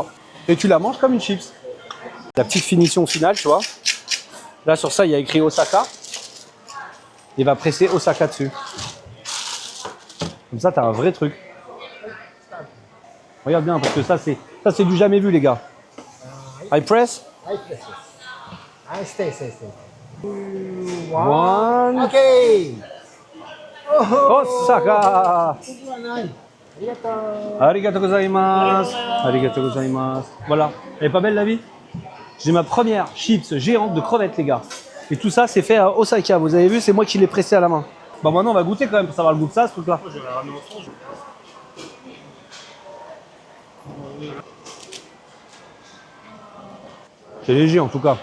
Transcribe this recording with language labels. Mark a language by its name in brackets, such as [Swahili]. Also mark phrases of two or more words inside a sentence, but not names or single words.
[French] Et tu la manges comme une chips. La petite finition finale, tu vois. Là, sur ça, il y a écrit Osaka. Il va presser Osaka dessus. Comme ça, tu as un vrai truc. Regarde bien, parce que ça, c'est du jamais vu, les gars. [English] I press. I press. I stay. One. Okay. Osaka. [Japanese] ありがとうございます。ありがとうございます. [French] Voilà. Elle est pas belle, la vie? J'ai ma première chips géante de crevettes, les gars. Et tout ça, c'est fait à Osaka. Vous avez vu, c'est moi qui l'ai pressé à la main. Bon, maintenant, on va goûter quand même pour savoir le goût de ça, ce truc-là. C'est léger, en tout cas.